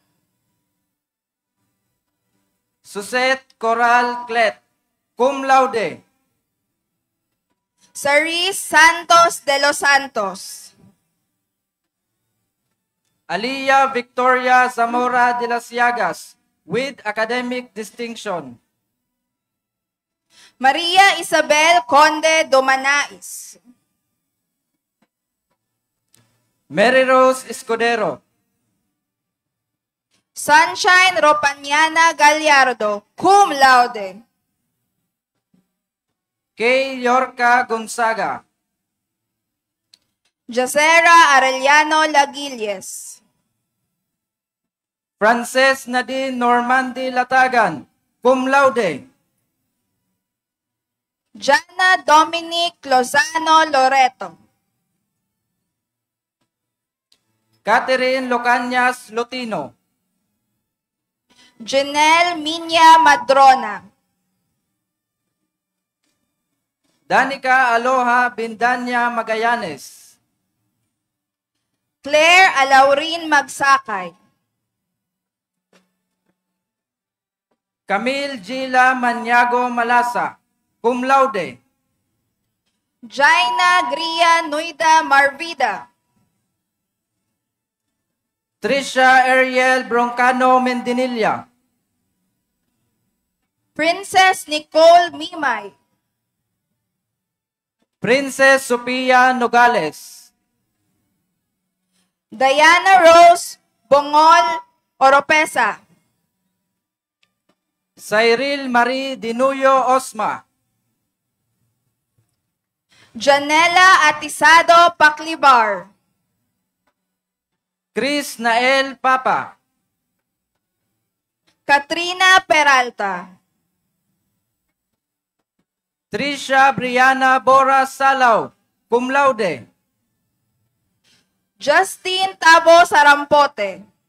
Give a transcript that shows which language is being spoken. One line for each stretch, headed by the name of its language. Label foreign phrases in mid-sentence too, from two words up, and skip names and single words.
English: Susette Coral Clet,
Latin: cum laude.
English: Saris Santos de los Santos. Aliyah Victoria Zamora de las Llagas, with academic distinction. Maria Isabel Conde Domanais. Mary Rose Escudero. Sunshine Ropañana Gallardo,
Latin: cum laude.
English: Kay Yorca Gonzaga. Jacera Arellano Laguilles. Frances Nadine Normandi Latagan,
Latin: cum laude.
English: Jana Dominic Lozano Loreto. Catherine Locanias Lutino. Janelle Minya Madrona. Danica Aloha Bindanya Magallanes. Claire Alaurin Magsakay. Camille Gila Maniago Malasa,
Latin: cum laude.
English: Jaina Gria Nuida Marvida. Trisha Ariel Broncano Mendinilla. Princess Nicole Mimay. Princess Sophia Nogales. Diana Rose Bongol Oropesa. Cyril Marie Dinuyo Osma. Janela Atisado Paclibar. Chris Nael Papa. Katrina Peralta. Trisha Brianna Bora Salaw,
Latin: cum laude.
English: Justin Tabo Sarampote.